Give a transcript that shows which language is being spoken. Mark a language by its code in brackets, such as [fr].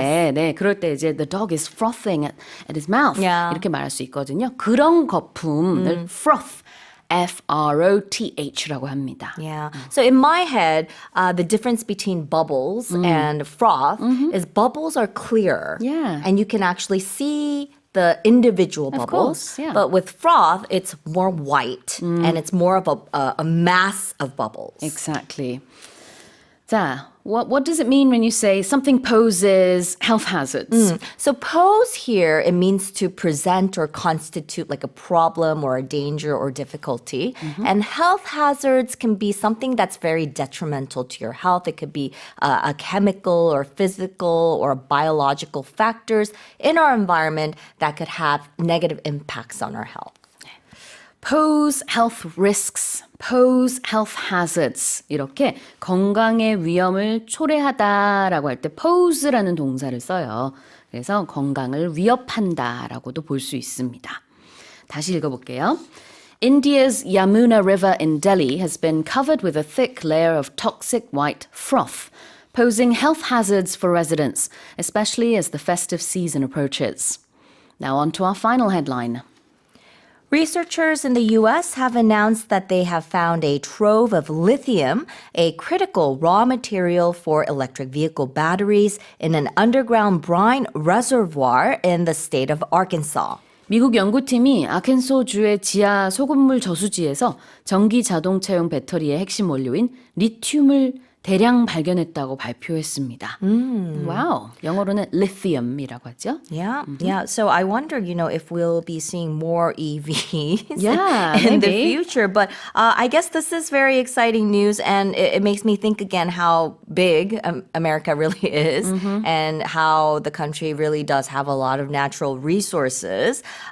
[ko] 때, 네, 그럴 때 이제 [en] the dog is frothing at his mouth. Yeah. [ko] 이렇게 말할 수 있거든요. 그런 거품을 froth. Froth라고 합니다. [en] Yeah. So in my head, the difference between bubbles and froth is bubbles are clear. Yeah. And you can actually see the individual bubbles. course, yeah. But with froth, it's more white and it's more of a mass of bubbles. Exactly. 자, what does it mean when you say something poses health hazards? So pose here, it means to present or constitute like a problem or a danger or difficulty. And health hazards can be something that's very detrimental to your health. It could be a chemical or physical or biological factors in our environment that could have negative impacts on our health. Pose health risks, pose health hazards [ko] 이렇게 건강의 위험을 초래하다라고 할 때 pose라는 동사를 써요. 그래서 건강을 위협한다라고도 볼 수 있습니다. 다시 읽어볼게요. [en] India's Yamuna River in Delhi has been covered with a thick layer of toxic white froth, posing health hazards for residents, especially as the festive season approaches. Now on to our final headline. Researchers in the U.S. have announced that they have found a trove of lithium, a critical raw material for electric vehicle batteries, in an underground brine reservoir in the state of Arkansas. [ko] 미국 연구팀이 아켄소주의 지하 소금물 저수지에서 전기 자동차용 배터리의 핵심 원료인 리튬을 대량 발견했다고 발표했습니다. 와우, 영어로는 lithium이라고 하죠. [en] Yeah, yeah. So I wonder, if we'll be seeing more EVs Yeah, in the maybe. future. But I guess this is very exciting news, and it makes me think again how big America really is and how the country really does have a lot of natural resources.